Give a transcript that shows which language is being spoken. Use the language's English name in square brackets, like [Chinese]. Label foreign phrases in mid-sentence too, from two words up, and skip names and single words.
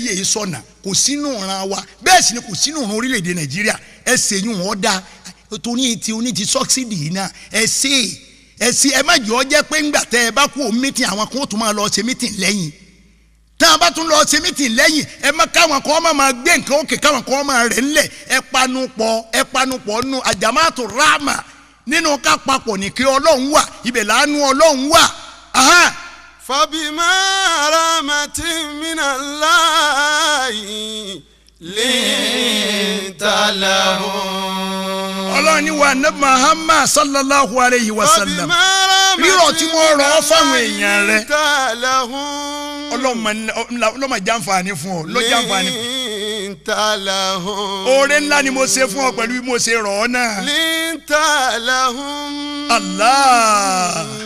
[Yoruba] yẹ sọ́nà kò sínú ìran wa bẹ́ẹ̀ sì ni kò sínú ìran orílẹ̀-èdè Nàìjíríà ẹ ṣèyún wọn dá torí ti sọ́ksìdì yìí náà ẹ má jẹ́ ọ jẹ́ pé ńgbà tẹ́ ẹ bá kú mítìn àwọn kan ó tún máa lọ ṣe mítìn lẹ́yìn tá a bá tún lọ ṣe mítìn lẹ́yìn ẹ má káwọn kan máa gbé nǹkan òkè káwọn kan máa rẹ̀ ńlẹ̀ ẹ panupọ̀ nù àjàmátò ráàmà nínú ká papọ̀ ní kí Ọlọ́run wà ibẹ̀ láàánú Ọlọ́run wà. [Arabic] فبما رحمة من الله لنت لهم. [Yoruba] Ọlọ́run ní wa [Arabic] نبي محمد صلى الله عليه وسلم [Yoruba] rírọ̀ tí wọ́n rọ̀ fáwọn èèyàn rẹ̀ ọlọ́mọ jàǹfààní fún ọ ló jàǹfààní fún ọ. oore ńlá ni mo ṣe fún ọ pẹ̀lú bí mo ṣe rọ̀ ọ́ náà. Allah.